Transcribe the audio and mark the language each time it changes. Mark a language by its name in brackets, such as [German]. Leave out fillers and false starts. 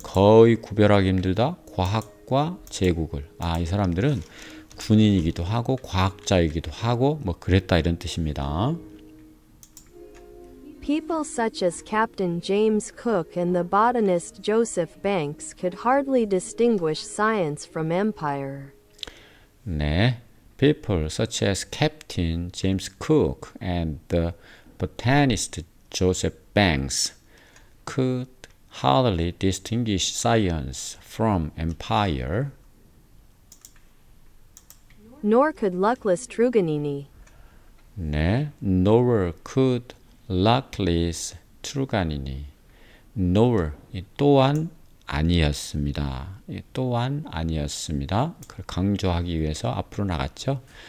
[Korean] 거의 구별하기 힘들다. 과학과 제국을. 이 사람들은 군인이기도 하고 과학자이기도 하고 뭐 그랬다 이런 뜻입니다. [English] People such as Captain James Cook and the botanist Joseph Banks could hardly distinguish science from empire. [Korean] 네. [English] People such as Captain James Cook and the botanist Joseph Banks could hardly distinguish science from empire. Nor could luckless Truganini. [Korean] 네. [English] Nor could luckless Truganini. [Korean] Nor 또한 아니었습니다. 또한 아니었습니다. 그걸 강조하기 위해서 앞으로 나갔죠.